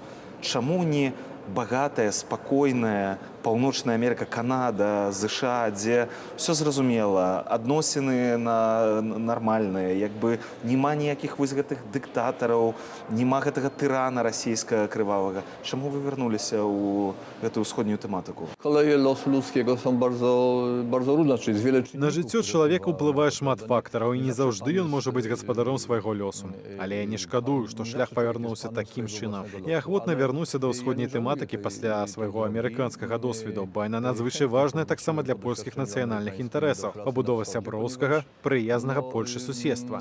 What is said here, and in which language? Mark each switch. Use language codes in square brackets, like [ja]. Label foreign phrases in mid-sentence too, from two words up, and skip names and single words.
[be] Чаму не багатая, спакойная Паўночная Амерыка, Канада, ЗША, дзе ўсё зразумела, адносіны нармальныя, як бы няма ніякіх вось гэтых дыктатараў, няма гэтага тырана расійскага крывавага. Чаму вы вярнуліся ў гэтую ўсходнюю тэматыку? [pl] Koleje losu ludzkiego są bardzo różne, czyli jest wiele czynników. [be] На жыццё чалавека ўплывае шмат фактараў, і не заўжды ён можа быць гаспадаром свайго лёсу. Але я не шкадую, што шлях павярнуўся такім чынам. Я ахвотна вярнуся да ўсходняй тэматыкі пасля свайго амерыканскага досведу, бо яна надзвычай важная таксама для польскіх нацыянальных інтарэсаў, пабудова сяброўскага, прыязнага Польшы суседства.